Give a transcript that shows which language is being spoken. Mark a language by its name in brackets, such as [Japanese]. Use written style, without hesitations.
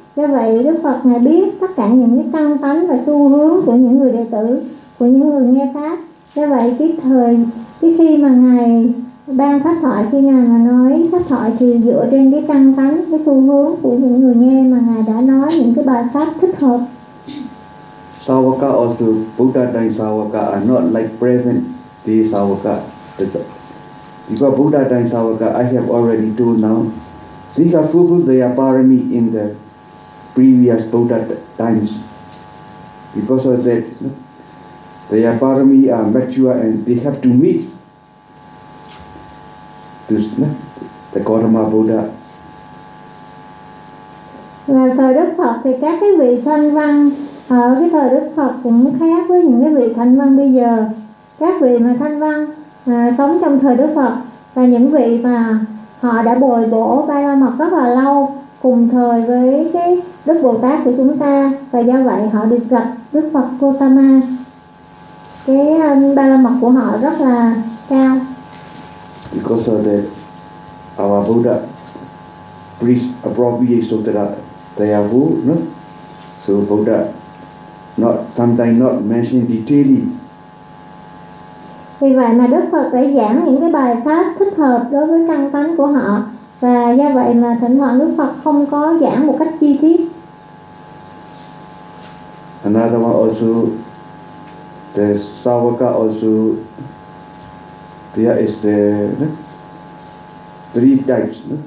[Vietnamese] Do vậy Đức Phật Ngài biết tất cả những cái căn tánh và xu hướng của những người đệ tử, của những người nghe pháp. Do vậy khi mà Ngài ban pháp thoại, khi Ngài mà nói pháp thoại thì dựa trên cái căn tánh, cái xu hướng của những người nghe mà Ngài đã nói những cái bài pháp thích hợp. [English] Savaka also, Buddha time Savaka are not like present day Savaka. Because Buddha time Savaka, I have already told now, they have fulfilled their parami in the previous Buddha times. Because of that, their parami are mature and they have to meet this, the Gautama Buddha. [Vietnamese] Và thời Đức Phật thì các cái vị thanh văn ở cái thời Đức Phật cũng khác với những cái vị thanh văn bây giờ. Các vị mà thanh văn sống trong thời Đức Phật và những vị mà họ đã bồi bổ Ba La Mật rất là lâu cùng thời với cái Đức Bồ Tát của chúng ta, và do vậy họ được gặp Đức Phật Gautama. Cái Ba La Mật của họ rất là cao. [English] Because of that, our Buddha preached appropriate sutra, Tayavu, no? So Buddha, sometimes not mentioned detailly. [Vietnamese] Vì vậy mà Đức Phật đã giảng những cái bài pháp thích hợp đối với căn tánh của họ, và do vậy mà thỉnh thoảng Đức Phật không có giảng một cách chi tiết. [English] Another one also, the Savaka also, there is the three types.